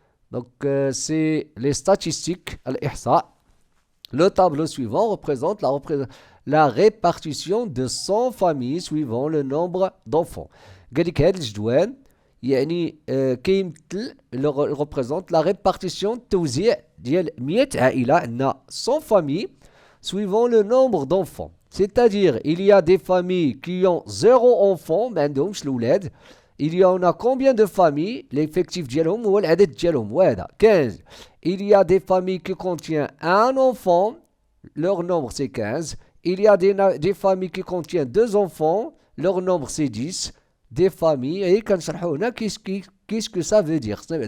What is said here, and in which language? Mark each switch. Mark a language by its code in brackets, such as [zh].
[fr] Donc, c'est les statistiques, al-ihsa. Le tableau suivant représente la répartition de 100 familles suivant le nombre d'enfants. [ar] قال لك هذا الجدول يعني كيمثل [fr] représente la répartition [ar] التوزيع ديال 100 عائلة عندنا [fr] 100 familles suivant le nombre d'enfants. C'est-à-dire, il y a des familles qui ont 0 enfants, [ar] ما عندهمش الأولاد. [fr] Il y en a combien de familles? [ar] L'effectif ديالهم هو العدد ديالهم وهذا 15. [fr] Il y a des familles qui contiennent un enfant, leur nombre c'est 15. Il y a des familles qui contiennent 2 enfants, leur nombre c'est 10. Des familles, et [ar] كنشرحوا هنا [fr] qu'est-ce que ça veut dire.